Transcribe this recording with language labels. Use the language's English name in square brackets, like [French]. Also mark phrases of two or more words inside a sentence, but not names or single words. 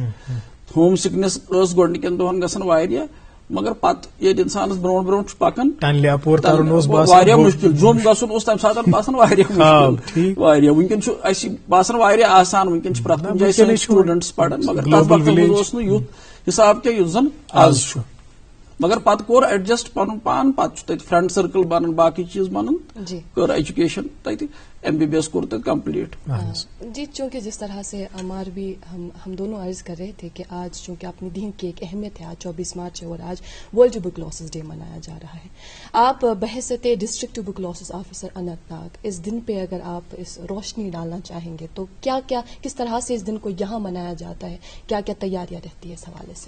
[English] home sickness [Kashmiri] ٲس گۄڈنِکٮ۪ن دۄہن گژھان واریاہ مگر پتہ ییٚلہِ انسانس برونٛٹھ برونٛٹھ چھُ پکان واریاہ مشکل جوٚم گژھُن اوس تمہِ ساتہٕ باسان واریاہ مشکل واریاہ. ونکٮ۪ن چھُ اسہِ باسان واریاہ آسان ونکٮ۪ن چھِ پرٛٮ۪تھ کُنہِ جایہِ سٲنۍ سٹوٗڈنٹس پران مگر تتھ وقتس منٛز اوس نہٕ یُتھ حساب کینٛہہ یُتھ زن آز چھُ. مگر پتہ کوٚر ایڈجسٹ پنُن پان پتہٕ چھُ تتہِ [English] friend circle [Kashmiri] بنان باقی چیز بنان کٔر ایجوکیشن تتہِ MBBS کوٚر تتہِ کمپلیٹ. [Urdu] جی چونکہ جس طرح سے ہمار بھی ہم دونوں عرض کر رہے تھے کہ آج چونکہ اپنے دین کی ایک اہمیت ہے، آج 24 مارچ ہے اور آج ورلڈ ٹیوبرکلوسس ڈے منایا جا رہا ہے. آپ بحیثیت [English] District Tuberculosis Officer [Urdu] اننت ناگ اس دن پہ اگر آپ اس روشنی ڈالنا چاہیں گے تو کیا کیا کس طرح سے اس دن کو یہاں منایا جاتا ہے، کیا کیا تیاریاں رہتی ہے اس حوالے سے؟